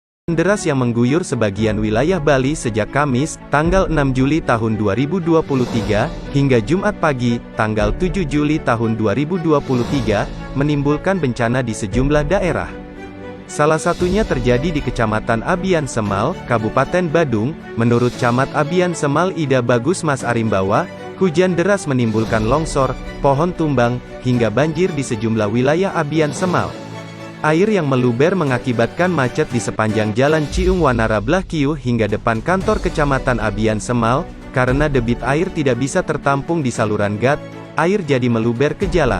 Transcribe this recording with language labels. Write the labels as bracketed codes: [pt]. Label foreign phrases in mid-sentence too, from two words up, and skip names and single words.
[id] Deras yang mengguyur sebagian wilayah Bali sejak Kamis, tanggal 6 Juli tahun 2023, hingga Jumat pagi, tanggal 7 Juli tahun 2023, menimbulkan bencana di sejumlah daerah. Salah satunya terjadi di Kecamatan Abian Semal, Kabupaten Badung. Menurut Camat Abian Semal Ida Bagus Mas Arimbawa, hujan deras menimbulkan longsor, pohon tumbang, hingga banjir di sejumlah wilayah Abian Semal. Air yang meluber mengakibatkan macet di sepanjang Jalan Ciung Wanara Blahkiu hingga depan kantor Kecamatan Abian Semal. Karena debit air tidak bisa tertampung di saluran gat, air jadi meluber ke jalan.